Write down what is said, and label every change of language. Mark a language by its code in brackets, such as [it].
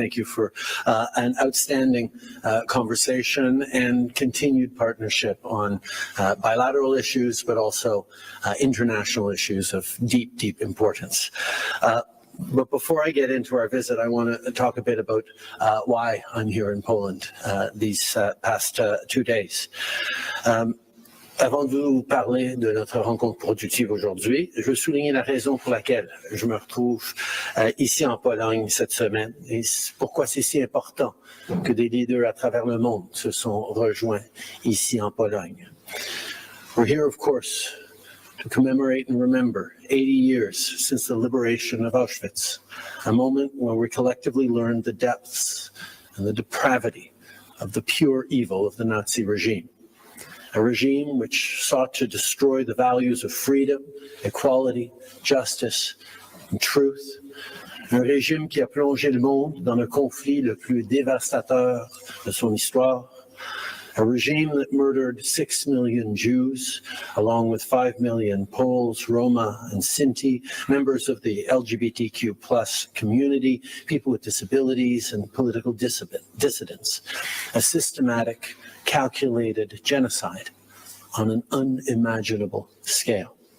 [en] Thank you for an outstanding conversation and continued partnership on bilateral issues, but also international issues of deep, deep importance. But before I get into our visit, I want to talk a bit about why I'm here in Poland these past 2 days. [fr] Avant de vous parler de notre rencontre productive aujourd'hui, je veux souligner la raison pour laquelle je me retrouve ici en Pologne cette semaine et pourquoi c'est si important que des leaders à travers le monde se sont rejoints ici en Pologne. [en] We're here, of course, to commemorate and remember 80 years since the liberation of Auschwitz, a moment when we collectively learned the depths and the depravity of the pure evil of the Nazi regime. A regime which sought to destroy the values of freedom, equality, justice, and truth, [fr] Un régime qui a plongé le monde dans le conflit le plus dévastateur de son histoire. [en] A regime that murdered 6 million Jews, along with 5 million Poles, Roma, and Sinti, members of the LGBTQ plus community, people with disabilities, and political dissidents. A systematic, calculated genocide on an unimaginable scale.